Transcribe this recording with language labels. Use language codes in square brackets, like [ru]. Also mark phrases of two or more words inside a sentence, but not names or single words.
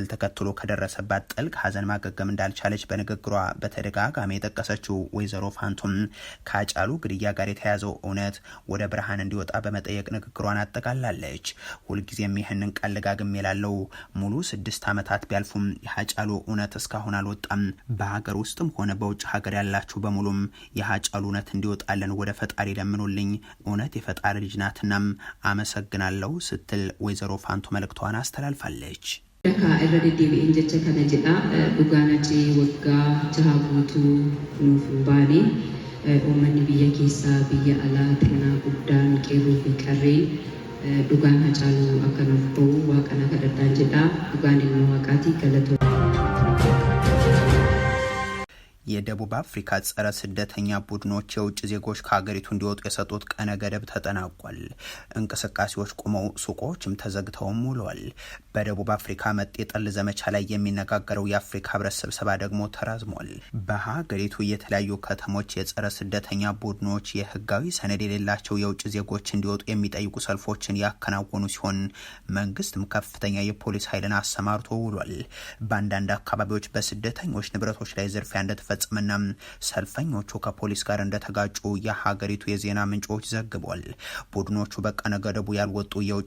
[am] ተከትሎ ከደረሰባት ጥልቅ ሀዘን ማገገም እንዳልቻለች በንግግሯ በተደጋጋሚ የጠቀሰችው ወይዘሮ ፋንቱም ከሃጫሉ ግድያ ጋር የተያዘው እውነት ወደ ብርሃን እንዲወጣ በመጠየቅ ንግግሯን አጠቃላለች። ሁልጊዜም ይህንን ቃል ደጋግሜ እላለሁ። ሙሉ 6 ዓመታት ቢያልፉም የሃጫሉ እውነት እስካሁን አልወጣም። በሀገር ውስጥም ሆነ በውጭ ሀገር ያላችሁ በሙሉም የሃጫሉ እውነት እንዲወጣለን ወደ ፈጣሪ ለምኑልኝ። እውነት የፈጣሪ ልጅ ናትናም አመሰግናለሁ ስትል ወይዘሮ ፋንቱ መልእክቷን አስተላልፋለች። [om] Akka irra deddeebi'een jecha kana jedha dhugaanachi waggaa jaha guutuu nuuf baane uummanni biyya keessaa biyya alaa xinnaa guddaan qeerroo fi qarreen dhugaan Hacaaluu akka nuuf ba'u waaqana kadhadhaan jedha. dhugaan ilma waaqaatii galatoo [am] የደቡብ አፍሪካ ጸረ ስደተኛ ቡድኖች የውጭ ዜጎች ከሀገሪቱ እንዲወጡ የሰጡት ቀነ ገደብ ተጠናቋል። እንቅስቃሴዎች ቆመው ሱቆችም ተዘግተውም ውለዋል። በደቡብ አፍሪካ መጤ ጠል ዘመቻ ላይ የሚነጋገረው የአፍሪካ ህብረት ስብሰባ ደግሞ ተራዝሟል። በሀገሪቱ የተለያዩ ከተሞች የጸረ ስደተኛ ቡድኖች የህጋዊ ሰነድ የሌላቸው የውጭ ዜጎች እንዲወጡ የሚጠይቁ ሰልፎችን ያከናወኑ ሲሆን መንግስትም ከፍተኛ የፖሊስ ኃይልን አሰማርቶ ውሏል። በአንዳንድ አካባቢዎች በስደተኞች ንብረቶች ላይ ዝርፊያ እንደተፈጸመና ሰልፈኞቹ ከፖሊስ ጋር እንደተጋጩ የሀገሪቱ የዜና ምንጮች ዘግቧል። ቡድኖቹ በቀነ ገደቡ ያልወጡ የውጭ